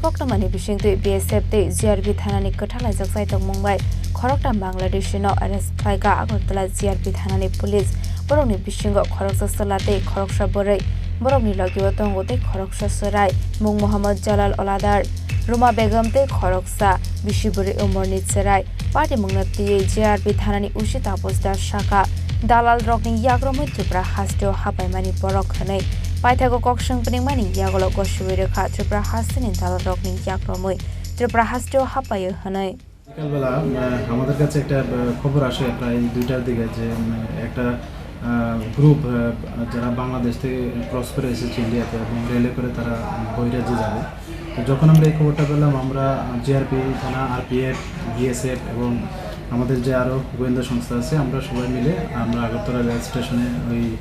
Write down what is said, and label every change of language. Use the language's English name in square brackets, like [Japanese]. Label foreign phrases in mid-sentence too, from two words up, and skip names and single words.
[Kok Borok] Koktomani Bishing to BSF te GRP Thanani Khlaikha Saitong Mumbai, Khoroktham Bangladeshi no arrest Khlaikha Agartala GRP Thanani police, Boroni Bishingo Khoroksa Salate, Khoroksa Borei, Boroni Lagiwatongo te Khoroksa Sarai, Mung Muhammad Jalal Aladar, Roma Begum te Khoroksa, Bishiburi Umornit Sarai, Party Mungnati GRP Thanani Ushita Posda Shaka. Dalal rokning yagromoi Tripura hasdeo hapaimani borok hanai paithago koksang peningmani yagolo goshuire kha Tripura hasinin dalal rokning yagromoi Tripura hasdeo hapayo hanai [Bangla] বিকালবেলা আমাদের কাছে একটা খবর আসে প্রায় 2টার দিকে যে একটা গ্রুপ যারা বাংলাদেশ থেকে ক্রস করে এসেছে ইন্ডিয়াতে এবং রেলে করে তারা বৈরাজ্যে যাবে তো যখন আমরা এই খবরটা পেলাম আমরা জিআরপি থানা আরপিএফ বিএসএফ এবং আমাদের যে আরো গোয়েন্দা সংস্থা আছে আমরা সবাই মিলে আমরা আগরতলা [English] rail stationে [Bangla] ওই